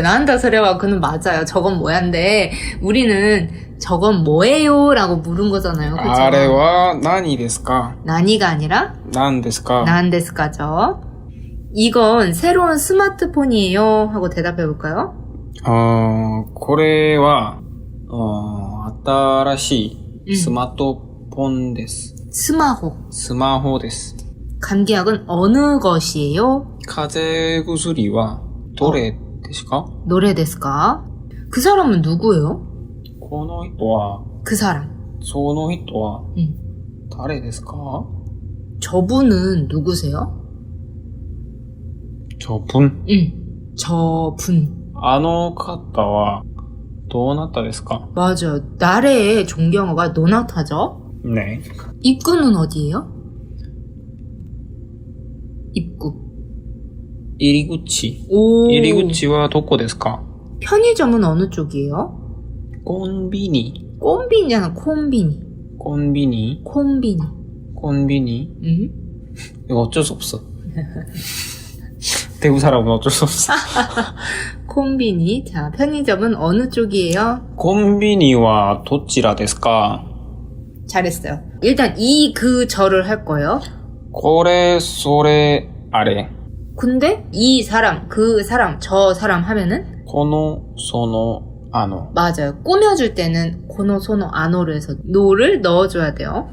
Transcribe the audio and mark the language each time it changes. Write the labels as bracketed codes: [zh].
[ko] 나한다 소리와 그는 맞아요. 저건 뭐야인데 우리는 저건 뭐예요? 라고 물은 거잖아요. 그쵸? [ja] 아래와 나니 데스 까? [ko] 나니가 아니라 [ja] 난 데스 까? [ko] 난데스까죠. 이건 새로운 스마트폰이에요 하고 대답해 볼까요? [ja] これは、新しいスマートフォンです。 스마호. スマホです。 [ko] 감기약은 어느 것이에요? [ja] 風邪薬はどれですか？ [ko] 노래 데스까? 그 사람은 누구예요? [ja] この人は、 [ko] 그 사람. [ja] その人は [ko] 응. [ja] 誰ですか？ [ko] 저분은 누구세요? 저분? 응. 저분. [ja] あの方はどうなったですか？ [ko] 맞아요. 나래의 존경어가 노나타죠? 네. 입구는 어디예요? 입구. [ja] 入り口。 [ko] 오. [ja] 入り口はどこですか？ [ko] 편의점은 어느 쪽이에요? [ja] コンビニ。 [ko] 꼼비니잖아, 콤비니. [ja] コンビニ。 콤비니. コンビニ。 [ko] 응? 이거 어쩔 수 없어. 대구 사람은 어쩔 수 없어. [ja] 콤비니. [ko] 자, 편의점은 어느 쪽이에요? [ja] コンビニはどちらですか？ [ko] 잘했어요. 일단 이, 그, 저를 할 거예요. [ja] これ、それ、あれ。 [ko] 근데 이 사람, 그 사람, 저 사람 하면은 [ja] この、その、あの。 [ko] 맞아요. 꾸며줄 때는 고노, 소노, 아노를 해서 노를 넣어줘야 돼요.